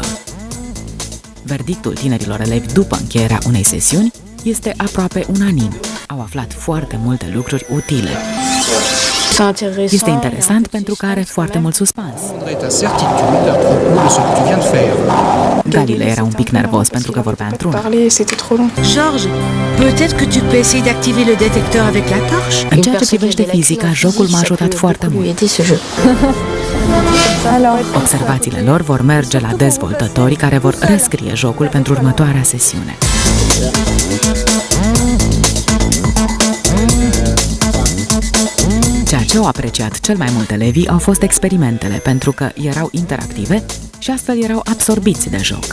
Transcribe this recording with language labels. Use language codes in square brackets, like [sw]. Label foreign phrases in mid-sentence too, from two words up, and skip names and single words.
[ro] Verdictul tinerilor elevi după încheierea unei sesiuni este aproape unanim. Au aflat foarte multe lucruri utile. Este interesant pentru că are foarte mult suspans. Galilei era un pic nervos pentru că vorbea într-una. [fr] Georges, peut-être que tu peux essayer d'activer le détecteur avec la torche? [ro] În ceea ce privește fizica, jocul m-a ajutat foarte mult. Observațiile lor vor merge la dezvoltătorii care vor rescrie jocul pentru următoarea sesiune. Ceea ce au apreciat cel mai mult elevii au fost experimentele, pentru că erau interactive și astfel erau absorbiți de joc.